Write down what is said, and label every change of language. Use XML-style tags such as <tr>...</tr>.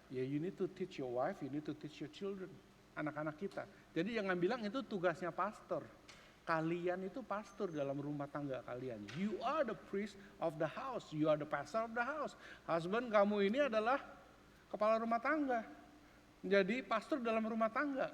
<en>Ya you need to teach your wife, you need to teach your children.</en> <id>Anak-anak kita. Jadi jangan bilang itu tugasnya pastor. Kalian itu pastor dalam rumah tangga kalian.</id> <en>You are the priest of the house. You are the pastor of the house.</en> <id>Husband, kamu ini adalah kepala rumah tangga. Jadi pastor dalam rumah tangga.</id>